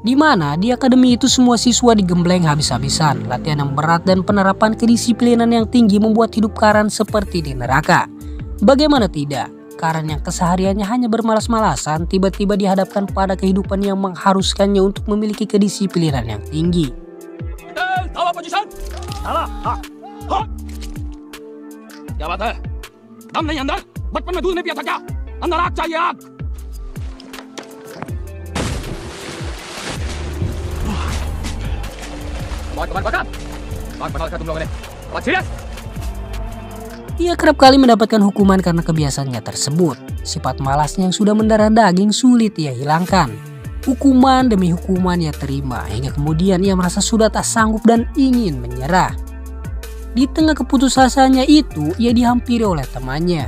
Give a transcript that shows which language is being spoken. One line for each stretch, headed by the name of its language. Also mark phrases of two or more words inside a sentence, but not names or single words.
Indonesian: Di mana di akademi itu semua siswa digembleng habis-habisan. Latihan yang berat dan penerapan kedisiplinan yang tinggi membuat hidup Karan seperti di neraka. Bagaimana tidak? Karan yang kesehariannya hanya bermalas-malasan tiba-tiba dihadapkan pada kehidupan yang mengharuskannya untuk memiliki kedisiplinan yang tinggi.
Hindi: क्या बात है? दम नहीं अंदर? बचपन में दूध नहीं पिया था क्या? अंदर आग चाहिए, आग। बहुत कमाल बता। आग बढ़ा रखा तुम लोगों ने। बहुत सीरियस?
Indonesian: Ia kerap kali mendapatkan hukuman karena kebiasaannya tersebut. Sifat malasnya yang sudah mendarah daging sulit ia hilangkan. Hukuman demi hukuman ia terima hingga kemudian ia merasa sudah tak sanggup dan ingin menyerah. Di tengah keputusasanya itu, ia dihampiri oleh temannya.